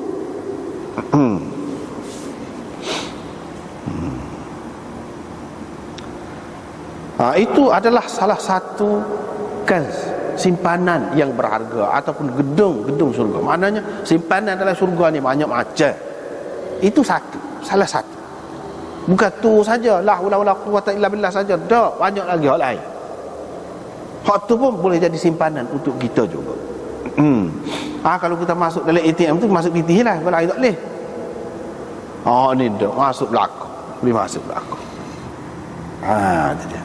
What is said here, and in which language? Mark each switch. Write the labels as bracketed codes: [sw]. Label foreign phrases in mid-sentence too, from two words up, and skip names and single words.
[ms] Itu adalah salah satu simpanan yang berharga ataupun gedung surga. Maknanya simpanan dalam surga ni banyak macam. Itu salah satu. Bukan tu saja, [ar] لا حول ولا قوة إلا بالله saja. [ms] Tak, banyak lagi hal lain. Hak tu pun boleh jadi simpanan untuk kita juga. Kalau kita masuk dalam ATM tu masuk pitih lah, kalau tak boleh. Ni dah masuk belakang. Boleh masuk belakang. Itu dia.